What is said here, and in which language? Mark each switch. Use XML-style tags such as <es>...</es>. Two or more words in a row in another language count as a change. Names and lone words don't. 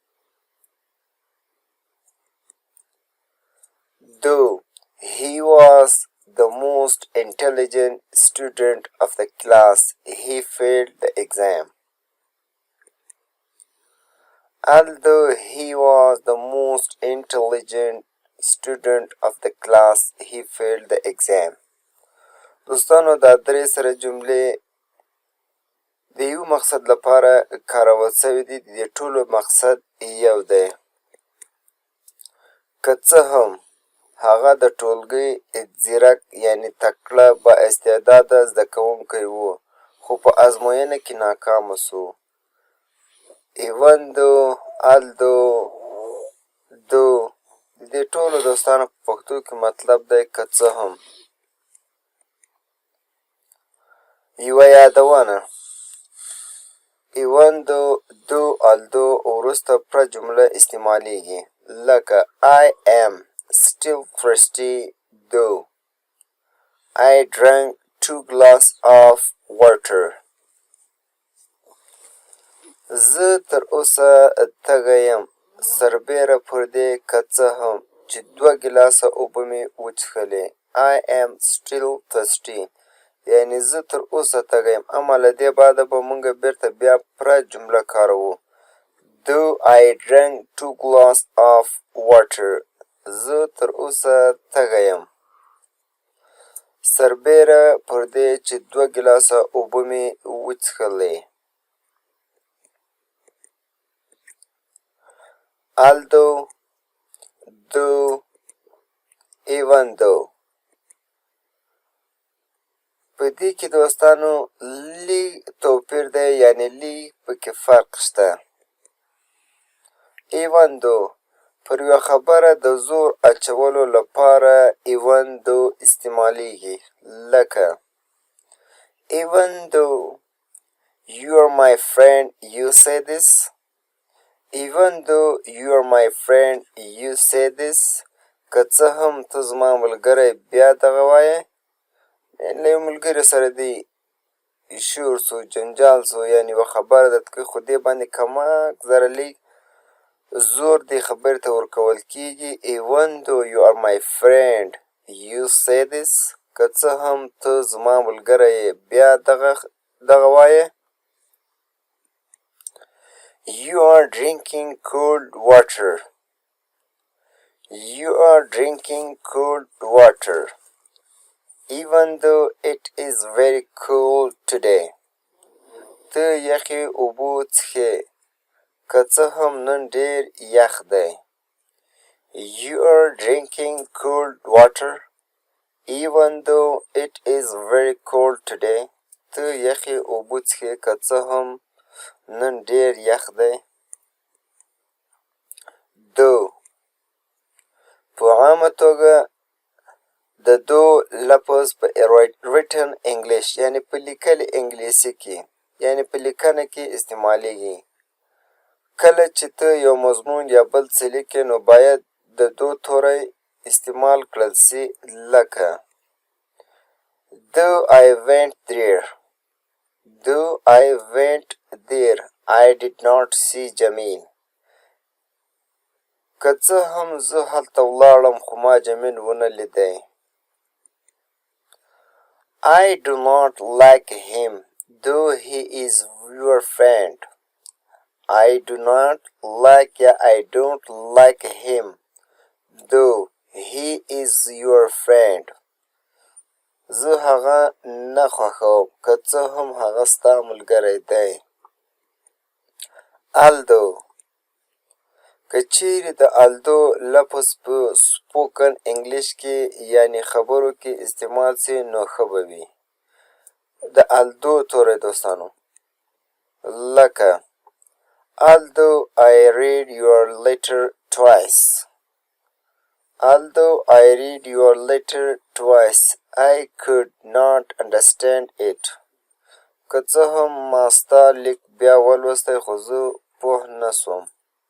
<en>Though he was the most intelligent student of the class, he failed the exam. Although he was the most intelligent student of the class, he failed the exam.</en> <ps>دوستانو دا درې سره جملې د یو مقصد لپاره کارول شوي دي. د دې ټولو مقصد یو دی. که څه هم هغه د ټولګۍ ځیرک یعنې تکړه با استعداده زده کوونکی و، خو په ازموینه کې ناکامه سو.</ps> <en>even though, although, though</en> <ps>د دې ټولو دوستانو په پښتو کې مطلب دی که څه هم. یوه یادونه:</ps> <en>even though, though, although</en> <ps>وروسته پوره جمله استعمالیږي، لکه</ps> <en>I am still thirsty though I drank 2 glasses of water.</en> <ps>زه تر اوسه تږی یم سربیره پر دې که څه هم چې 2 ګیلاسه اوبه مې وڅښلې.</ps> <en>I am still thirsty</en> <ps>یعنې زه تر اوسه تږی یم. اما له دې بعده به موږ بیرته بیا پوره جمله کاروو.</ps> <en>though I drank 2 glasses of water.</en> <ps>زه تر اوسه تږی یم سربیره پر دې چې 2 ګیلاسه اوبه مې وڅښلې.</ps> <en>although, though, even though.</en> <ps>په دې کې دوستانو لږ توپیر دی، یعنې لږ پکې فرق شته.</ps> <en>even though</en> <ps>پر یوه خبره د زور اچولو لپاره</ps> <en>even though</en> <ps>استعمالیږي، لکه</ps> <en>even though you're my friend you say this. even though you're my friend you say this.</en> <ps>که څه هم ته زما ملګری بیا دغه وایې. له یو ملګري سره دې شور سو، جنجال سو، یعنې یوه خبره درته کوي خو دې باندې کمک ذره لږ زور دې خبرې ته ورکول کېږي.</ps> <en>even though you are my friend you say this.</en> <ps>که څه هم ته زما ملګری بیا دغه وایې.</ps> <en>you are drinking cold water. you are drinking cold water even though it is very cold today.</en> <ps>ته یخې اوبه څښې که څه هم نن ډېر یخ دی.</ps> <en>you are drinking cold water even though it is very cold today.</en> <ps>ته یخې اوبه څښې که څه هم نن ډېر یخ دی. though په عامه توګه د دو لفظ په</ps> <en>written English</en> <ps>یعنې په لیکلي انګلیسي کې، یعنې په لیکنه کې استعمالیږي. کله چې ته یو مضمون یا بل څه لیکې نو باید د دو توری استعمال کړل سي، لکه</ps> <en>though I went there. though I went there I did not see Jamil.</en> <ps>که څه هم زه هلته ولاړم خو ما جمیل ونه لیدی.</ps> <en>I do not like him though he is your friend. I do not like یا I don't like him though he is your friend.</en> <ps>زه هغه نه خوښوم که څه هم هغه ستا ملګری دی. although که چیرې د although لفظ په</ps> <en>spoken English</en> <ps>کې یعنی خبرو کې استعمال سي نو ښه به وي. د although توری دوستانو لکه</ps> <en>although I read your letter twice. Although I read your letter twice, I could not understand it.</en> <ps>که څه هم ما ستا لیک بیا ولوستی خو زه پوه نه سوم.</ps>